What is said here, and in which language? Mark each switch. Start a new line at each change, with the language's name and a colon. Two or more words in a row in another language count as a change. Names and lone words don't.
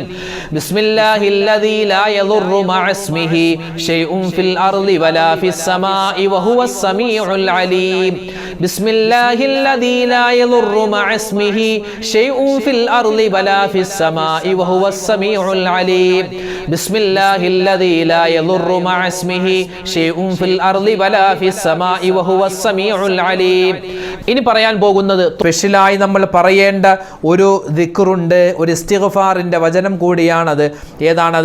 Arabic: بسم الله الذي لا يضر مع اسمه شيء في الأرض ولا في السماء وهو السميع العليم. بسم الله الذي لا يضر مع اسمه شيء في الأرض ولا في السماء وهو السميع العليم. بسم الله الذي لا يضر مع اسمه شيء في الأرض ولا في السماء وهو السميع العليم.
Malayalam: ഇനി പറയാൻ പോകുന്നത് സ്പെഷ്യലായി നമ്മൾ പറയേണ്ട ഒരു ദിക്റുണ്ട്, ഒരു ഇസ്തിഗ്ഫാറിന്റെ വചനം കൂടിയാണത്. ഏതാണത്?